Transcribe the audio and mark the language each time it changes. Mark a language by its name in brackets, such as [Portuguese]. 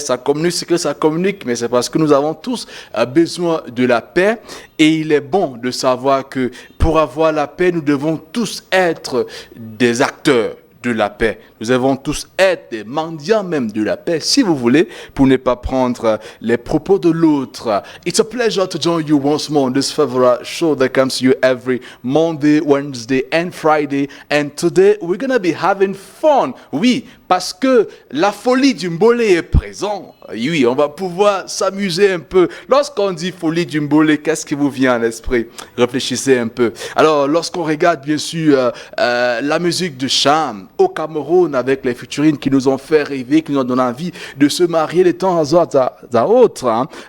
[French] Ça communique ce que ça communique, mais c'est parce que nous avons tous besoin de la paix et il est bon de savoir que pour avoir la paix, nous devons tous être des acteurs de la paix. Nous devons tous être des mendiants même de la paix, si vous voulez, pour ne pas prendre les propos de l'autre. [English] It's a pleasure to join you once more on this favorite show that comes to you every Monday, Wednesday and Friday. And today, we're going to be having fun. [French] Oui, parce que la folie du Mbolé est présente. Oui, on va pouvoir s'amuser un peu. Lorsqu'on dit folie du Mbolé, qu'est-ce qui vous vient à l'esprit? Réfléchissez un peu. Alors, lorsqu'on regarde, bien sûr, la musique de Cham au Cameroun avec les featuring qui nous ont fait rêver, qui nous ont donné envie de se marier de temps à autre, hein.